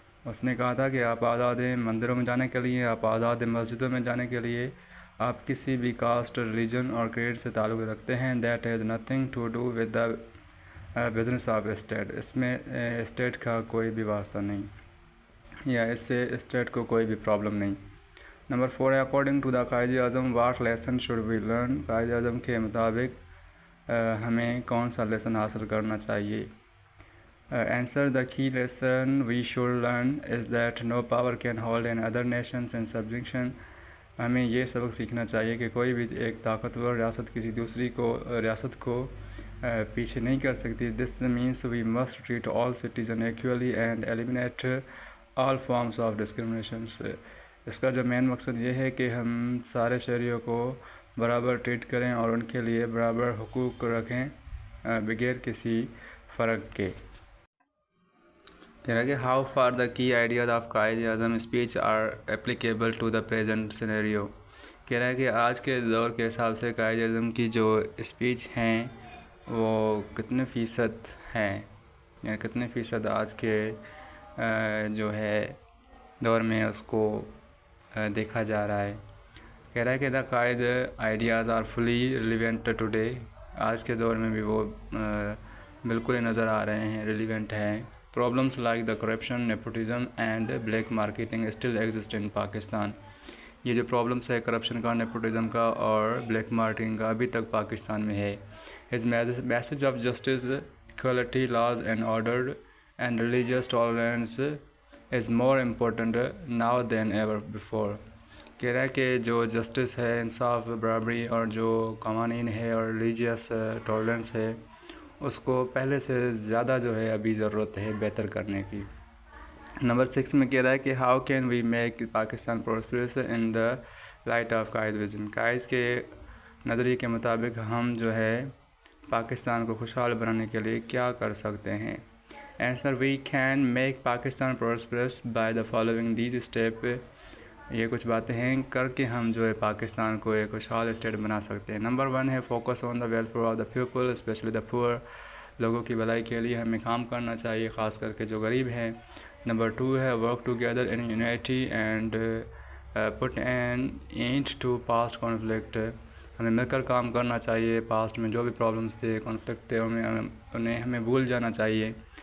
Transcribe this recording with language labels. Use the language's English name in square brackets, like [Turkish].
[Urdu] اس نے کہا تھا کہ آپ آزاد ہیں مندروں میں جانے کے لیے, آپ آزاد ہیں مسجدوں میں جانے کے لیے, آپ کسی بھی کاسٹ, ریلیجن اور کریڈ سے تعلق رکھتے ہیں. [English] That has nothing to do with the business of state. [Urdu] اس میں اسٹیٹ کا کوئی بھی واسطہ نہیں یا اس سے اسٹیٹ کو کوئی بھی پرابلم نہیں. [English] Number 4 ہے according to the Quaid Azam what lesson should we learn. [Urdu] Quaid Azam کے مطابق ہمیں کون سا لیسن حاصل کرنا چاہیے؟ [English] Answer the key lesson we should learn is that no power can hold in other nations in subjection. [Urdu] ہمیں یہ سبق سیکھنا چاہیے کہ کوئی بھی ایک طاقتور ریاست کسی دوسری ریاست کو پیچھے نہیں کر سکتی. [English] This means we must treat all citizens equally and eliminate all forms of discrimination. [Urdu] اس کا جو مین مقصد یہ ہے کہ ہم سارے شہریوں کو برابر ٹریٹ کریں اور ان کے لیے برابر حقوق رکھیں بغیر کسی فرق کے. کہہ رہا ہے کہ [English] How far the key ideas of Quaid Azam speech are applicable to the present scenario. [Urdu] کہہ رہا ہے کہ آج کے دور کے حساب سے قائد اعظم کی جو اسپیچ ہیں وہ کتنے فیصد ہیں, یعنی کتنے فیصد آج کے جو ہے دور میں اس کو دیکھا جا رہا ہے. کہہ رہا ہے کہ [English] The Quaid ideas are fully relevant today. [Urdu] آج کے دور میں بھی وہ بالکل ہی نظر آ رہے ہیں, ریلیونٹ ہیں. [English] Problems like the corruption, nepotism and black marketing still exist in Pakistan. [Urdu] یہ جو پرابلمس ہے کرپشن کا, نیپوٹزم کا اور بلیک مارکیٹنگ کا ابھی تک پاکستان میں ہے. [English] His message of justice, equality, laws and order and religious tolerance is more important now than ever before. [Urdu] کہہ رہا ہے کہ جو جسٹس ہے, انصاف, برابری اور جو قوانین ہے اور ریلیجیس ٹالرنس ہے اس کو پہلے سے زیادہ جو ہے ابھی ضرورت ہے بہتر کرنے کی. نمبر 6 میں کہہ رہا ہے کہ [English] How can we make Pakistan prosperous in the light of Quaid vision. [Urdu] قائد کے نظریے کے مطابق ہم جو ہے پاکستان کو خوشحال بنانے کے لیے کیا کر سکتے ہیں؟ [English] Answer we can make Pakistan prosperous by the following these step. [Urdu] یہ کچھ باتیں ہیں کر کے ہم جو ہے پاکستان کو ایک خوشحال اسٹیٹ بنا سکتے ہیں. [English] Number 1 ہے focus on the welfare of the people especially the poor. [Urdu] لوگوں کی بھلائی کے لیے ہمیں کام کرنا چاہیے, خاص کر کے جو غریب ہیں. [English] Number 2 ہے work together in unity and put an end to past conflict. [Urdu] ہمیں مل کر کام کرنا چاہیے, پاسٹ میں جو بھی پرابلمس تھے, کانفلکٹ تھے, انہیں ہمیں بھول جانا چاہیے.